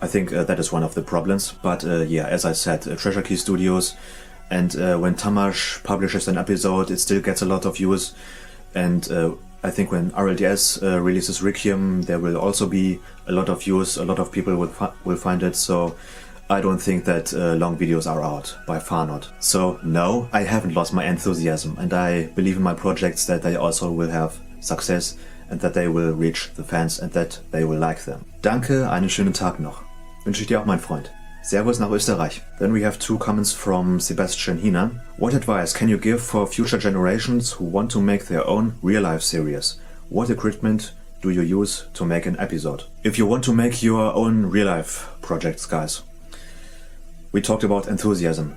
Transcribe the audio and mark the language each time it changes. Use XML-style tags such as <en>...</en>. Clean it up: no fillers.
<en>I think that is one of the problems, but yeah, as I said, Treasure Key Studios, and when Tamash publishes an episode, it still gets a lot of views, and I think when RLDS releases Requiem, there will also be a lot of views, a lot of people will find it, so I don't think that long videos are out, by far not. So no, I haven't lost my enthusiasm, and I believe in my projects that they also will have success and that they will reach the fans and that they will like them.</en> <de>Danke, einen schönen Tag noch. Wünsche ich dir auch, mein Freund. Servus nach Österreich.</de> <en>Then we have 2 comments from Sebastian Hina. What advice can you give for future generations who want to make their own real-life series? What equipment do you use to make an episode? If you want to make your own real-life projects, guys, we talked about enthusiasm.</en>